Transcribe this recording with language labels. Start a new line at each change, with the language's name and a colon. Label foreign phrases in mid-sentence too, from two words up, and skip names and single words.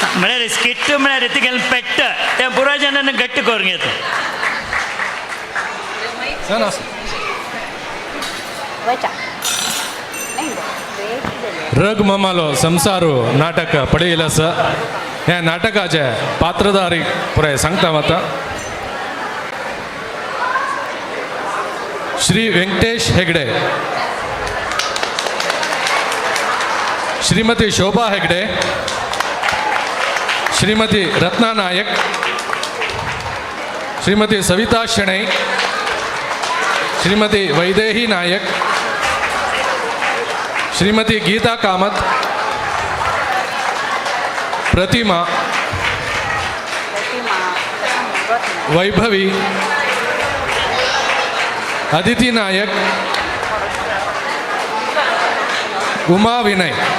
Konkani: म्हळ्यार स्किट म्हळ्यार तिगेलें पेट्ट त्या पुराय जनांनी घट्ट करून घेता वयच्या रग ममालो संसारू नाटक पडेल आसा ह्या नाटकाचे पात्रधारी पुराय सांगता वता श्री वेंकटेश हेगडे, श्रीमती शोभा हेगडे, श्रीमती रत्ना नायक, श्रीमती सविता शणै, श्रीमती वैदेही नायक, श्रीमती गीता कामत, प्रतिमा, वैभवी, अदिती नायक, उमा विनय.